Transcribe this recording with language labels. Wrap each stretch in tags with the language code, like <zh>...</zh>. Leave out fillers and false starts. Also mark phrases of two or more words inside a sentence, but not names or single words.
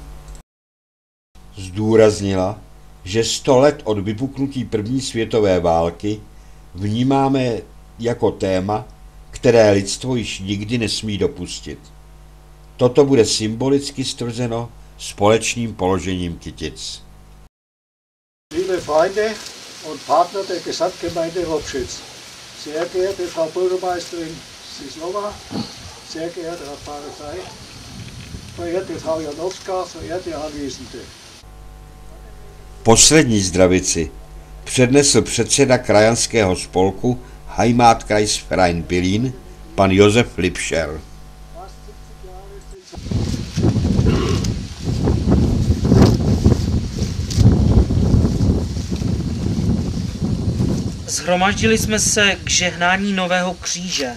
<cs>Zdůraznila, že 100 let od vypuknutí první světové války vnímáme jako téma, které lidstvo již nikdy nesmí dopustit. Toto bude symbolicky stvrzeno společným položením kytic.</cs> <de>Liebe Freunde und Partner der Gesamtgemeinde Hropschitz, sehr geehrte Frau Bürgermeisterin Sislova, sehr geehrter Herr Pfarrer Frey, verehrte Frau Janowska, verehrte Anwesende.</de> <cs>Poslední zdravici přednesl předseda krajanského spolku Heimatkreisverein Billin, pan Josef Lipscher. Shromaždili jsme se k žehnání nového kříže.</cs>